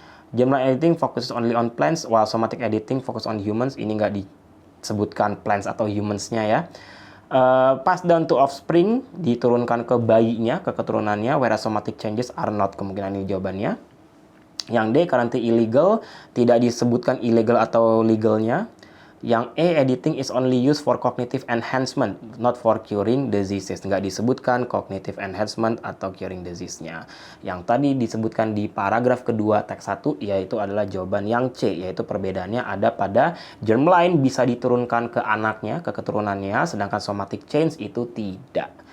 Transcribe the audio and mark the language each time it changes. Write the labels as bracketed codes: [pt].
[en] Germline editing focuses only on plants, while somatic editing focus on humans, [id] ini enggak disebutkan plants atau humans-nya, ya. [en] Pass down to offspring, [id] diturunkan ke bayinya, ke keturunannya, [en] whereas somatic changes are not, [id] kemungkinan ini jawabannya. Yang D, [en] currently illegal, [id] tidak disebutkan illegal atau legalnya. [en] Yang E, editing is only used for cognitive enhancement, not for curing diseases. [id] Nggak disebutkan cognitive enhancement atau curing disease-nya. Yang tadi disebutkan di paragraf kedua teks 1, yaitu adalah jawaban yang C, yaitu perbedaannya ada pada germline bisa diturunkan ke anaknya, ke keturunannya, sedangkan somatic change itu tidak.